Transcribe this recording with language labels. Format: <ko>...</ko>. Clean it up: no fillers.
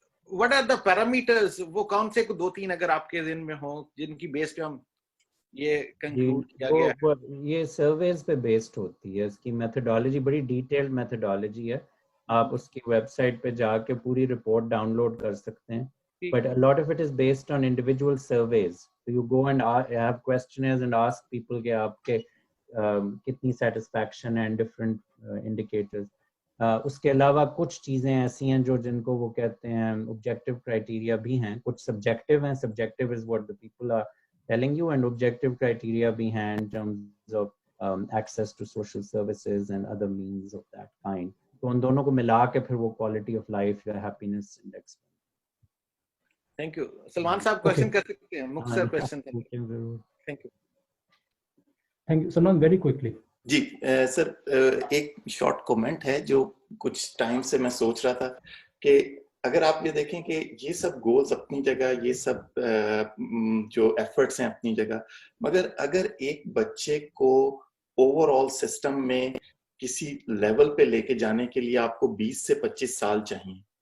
<ur>what are the parameters, وہ کون سے 2-3 اگر آپ کے ذہن میں ہوں جن کی بیس پہ ہم یہ کنکلوڈ کیا گیا ہے؟ یہ سرویز پہ بیسڈ ہوتی ہے. اس کی میتھڈالوجی بڑی ڈیٹیلڈ میتھڈالوجی ہے. آپ اس کی ویب سائٹ پہ جا کے پوری رپورٹ ڈاؤن لوڈ کر سکتے ہیں.</ur> <en>But a lot of it is based on individual surveys. So you go and have questionnaires and ask people کہ آپ کے کتنی satisfaction and different indicators.</en> <ur>اس کے علاوہ کچھ چیزیں ایسی ہیں جو جن کو وہ کہتے ہیں objective criteria بھی ہیں. کچھ subjective ہیں.</ur> <en>Subjective is what the people are telling you, and objective criteria بھی ہیں in terms of access to social services and other means of that kind.</en> <ur>تو ان دونوں کو ملا کے پھر وہ quality of life یا happiness index. Thank you. Salman صاحب کوشچن کر سکتے ہیں, مختصر question. Thank you. Thank you Salman, very quickly. جی سر, ایک شارٹ کومنٹ ہے جو کچھ ٹائم سے میں سوچ رہا تھا کہ اگر آپ یہ دیکھیں کہ یہ سب گولز اپنی جگہ, یہ سب جو ایفرٹس ہیں اپنی جگہ, مگر اگر ایک بچے کو اوور آل سسٹم میں کسی لیول پہ لے کے جانے کے لیے آپ کو 20 سے 25 سال چاہیے.</ur>